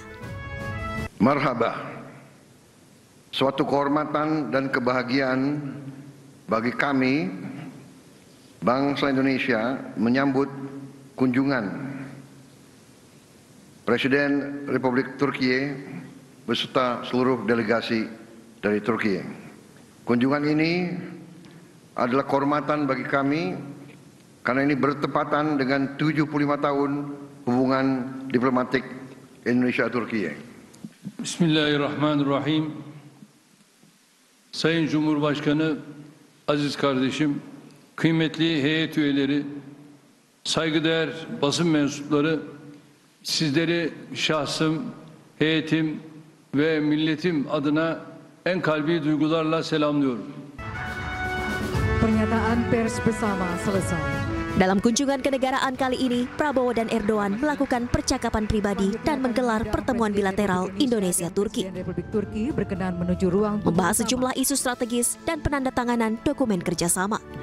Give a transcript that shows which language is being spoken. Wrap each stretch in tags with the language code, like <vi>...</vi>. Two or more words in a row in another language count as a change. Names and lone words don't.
<id>Marhaba, suatu kehormatan dan kebahagiaan bagi kami, bangsa Indonesia, menyambut kunjungan Presiden Republik Turki beserta seluruh delegasi dari Turki. Kunjungan ini adalah kehormatan bagi kami karena ini bertepatan dengan 75 tahun hubungan diplomatik Indonesia-Türkiye.</id> <tr>Bismillahirrahmanirrahim. Sayın Cumhurbaşkanı, aziz kardeşim, kıymetli heyet üyeleri, saygıdeğer basın mensupları, sizleri şahsım, heyetim ve milletim adına en kalbi duygularla selamlıyorum.</tr> <id>Pernyataan pers bersama selesai. Dalam kunjungan kenegaraan kali ini, Prabowo dan Erdogan melakukan percakapan pribadi dan menggelar pertemuan bilateral Indonesia-Turki. Membahas sejumlah isu strategis dan penandatanganan dokumen kerjasama.</id>